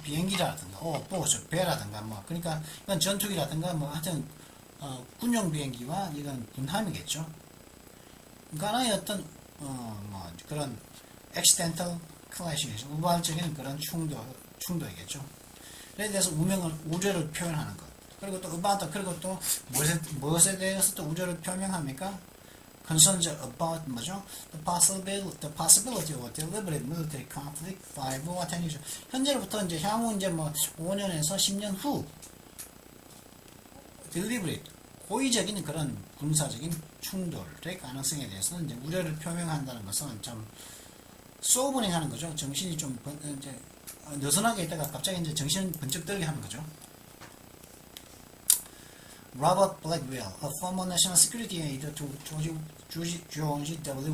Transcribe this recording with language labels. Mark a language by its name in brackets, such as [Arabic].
[Korean] 비행기라든가 배라든가 그러니까 이건 전투기라든가 하여튼 군용 비행기와 이건 군함이겠죠. 간의 어떤 그런 [English] accidental clash [Korean] 이겠죠. 우발적인 그런 충돌이겠죠. 그에 대해서 우려를 표현하는 것. 그리고 또 무엇에 대해서 또 우려를 표명합니까? [English] Concerns about the possibility of deliberate military conflict 5 or 10 years. [Korean] 현재로부터 이제 향후 이제 5년에서 10년 후 deliberate, 고의적인 그런 군사적인 충돌의 가능성에 대해서는 이제 우려를 표명한다는 것은 참 소버닝 하는 거죠. 정신이 좀 이제 느슨하게 있다가 갑자기 이제 정신 번쩍 들게 하는 거죠. [English] Robert Blackwell, a former national security aide to George W.